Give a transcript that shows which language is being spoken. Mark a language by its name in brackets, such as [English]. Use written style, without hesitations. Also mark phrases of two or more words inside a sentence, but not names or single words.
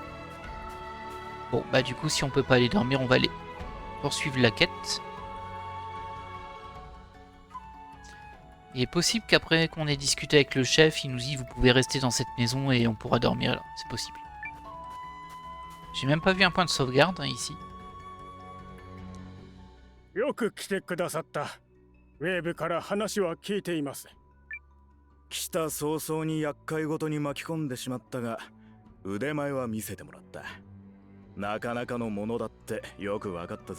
[French] Bon, bah du coup, si on peut pas aller dormir, on va aller poursuivre la quête. Il est possible qu'après qu'on ait discuté avec le chef, il nous dit vous pouvez rester dans cette maison et on pourra dormir là. C'est possible. J'ai même pas vu un point de sauvegarde hein, ici. [Japanese] よく来てくださった。ウェーブから話は聞いています。来た早々に厄介ごとに巻き込んでしまったが、腕前は見せてもらった。なかなかのものだってよくわかったぜ。